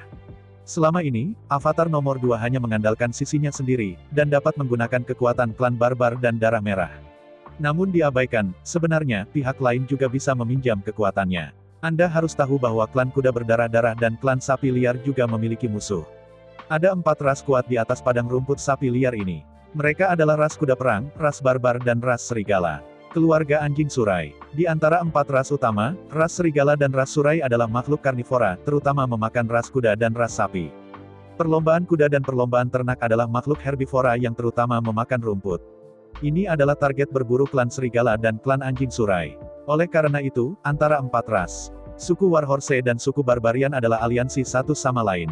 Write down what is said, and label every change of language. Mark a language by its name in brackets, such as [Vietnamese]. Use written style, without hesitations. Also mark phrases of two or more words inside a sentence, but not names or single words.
[Indonesian] Selama ini, Avatar nomor 2 hanya mengandalkan sisinya sendiri, dan dapat menggunakan kekuatan klan Barbar dan Darah Merah. Namun diabaikan, sebenarnya, pihak lain juga bisa meminjam kekuatannya. Anda harus tahu bahwa klan kuda berdarah-darah dan klan sapi liar juga memiliki musuh. Ada 4 ras kuat di atas padang rumput sapi liar ini. Mereka adalah ras kuda perang, ras barbar dan ras serigala. Keluarga anjing surai. Di antara 4 ras utama, ras serigala dan ras surai adalah makhluk karnivora, terutama memakan ras kuda dan ras sapi. Perlombaan kuda dan perlombaan ternak adalah makhluk herbivora yang terutama memakan rumput. Ini adalah target berburu klan serigala dan klan anjing surai. Oleh karena itu, antara 4 ras, suku Warhorse dan suku Barbarian adalah aliansi satu sama lain.